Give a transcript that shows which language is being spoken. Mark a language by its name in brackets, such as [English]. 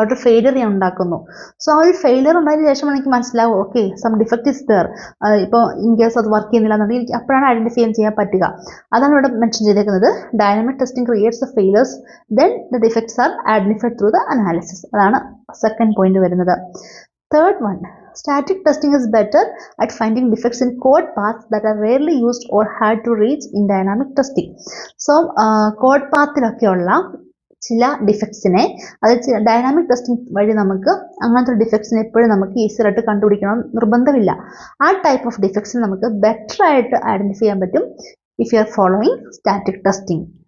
[Malayalam] അവിടെ ഫെയിലിയർ ഞാൻ ഉണ്ടാക്കുന്നു. സോ ആ ഒരു ഫെയിലിയർ ഉണ്ടായതിനു ശേഷം എനിക്ക് മനസ്സിലാവും okay [English] Some defect is there. [Malayalam] ഇപ്പോൾ ഇൻ കേസ് അത് വർക്ക് ചെയ്യുന്നില്ല എന്നുണ്ടെങ്കിൽ എനിക്ക് അപ്പോഴാണ് ഐഡന്റിഫൈ ചെയ്യാൻ പറ്റുക. അതാണ് ഇവിടെ മെൻഷൻ ചെയ്തേക്കുന്നത്. [English] Dynamic testing creates the failures, then the defects are identified through the analysis. [Malayalam] അതാണ് സെക്കൻഡ് പോയിന്റ് വരുന്നത്. [English] Third one, static testing is better at finding defects in code paths that are rarely used or hard to reach in dynamic testing. [Malayalam] So code pathilokkeയുള്ള ചില ഡിഫക്ട്സിനെ അത് dynamic testing വഴി നമുക്ക് അങ്ങനത്തെ ഡിഫക്ട്സിനെ എപ്പോഴും നമുക്ക് easy ആയിട്ട് കണ്ടുപിടിക്കണം നിർബന്ധമില്ല. ആ ടൈപ്പ് ഓഫ് ഡിഫക്ട്സിനെ നമുക്ക് ബെറ്റർ ആയിട്ട് ഐഡന്റിഫൈ ചെയ്യാൻ പറ്റും [English] If you are following static testing.